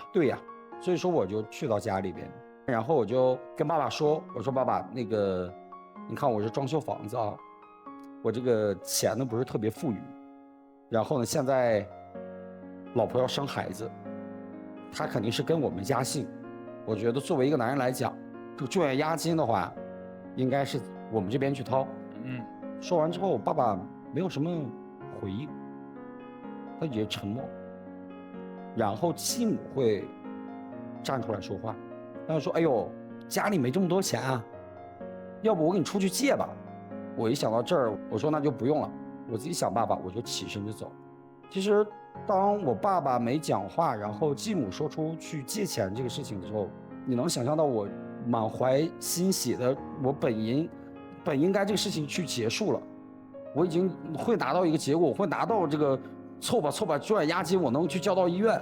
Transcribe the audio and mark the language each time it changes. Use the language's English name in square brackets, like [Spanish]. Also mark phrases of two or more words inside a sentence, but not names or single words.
[Chinese] 對呀，所以說我就去到家裡邊，然後我就跟爸爸說，我說爸爸，那個你看我是裝修房子啊，我這個錢呢不是特別富裕，然後呢现在老婆要生孩子，他肯定是跟我們家姓，我觉得作為一個男人來講，這個住院押金的話應該是我們這邊去掏。說完之後我爸爸沒有什麼回應，他也沉默， 然後继母会站出来说话，然后说：“哎呦，家裡沒這麼多錢啊，要不我給你出去借吧。” 我一想到這兒，我說那就不用了，我自己想辦法，我就起身就走。其實當我爸爸沒講話，然後繼母說出去借錢這個事情的時候，你能想象到我滿懷欣喜的，我本應該這個事情去結束了，我已經會拿到一個結果，我會拿到這個湊吧住院押金，我能去交到醫院。